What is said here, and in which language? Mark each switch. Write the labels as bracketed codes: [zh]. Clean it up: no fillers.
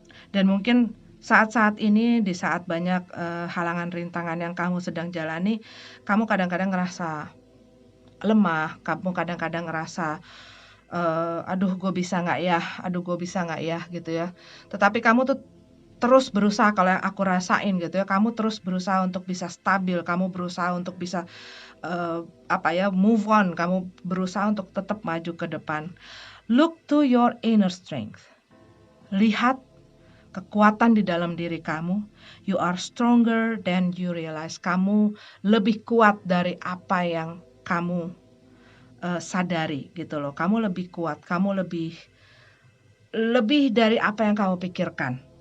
[id] Dan mungkin saat-saat ini, di saat banyak halangan rintangan yang kamu sedang jalani, kamu kadang-kadang ngerasa lemah, kamu kadang-kadang ngerasa aduh gue bisa nggak ya, aduh gue bisa nggak ya gitu ya. Tetapi kamu tuh terus berusaha, kalau yang aku rasain gitu ya, kamu terus berusaha untuk bisa stabil, kamu berusaha untuk bisa move on, kamu berusaha untuk tetap maju ke depan. [en] Look to your inner strength. [id] Lihat kekuatan di dalam diri kamu. [en] You are stronger than you realize. [id] Kamu lebih kuat dari apa yang kamu sadari gitu loh. Kamu lebih kuat, kamu lebih dari apa yang kamu pikirkan.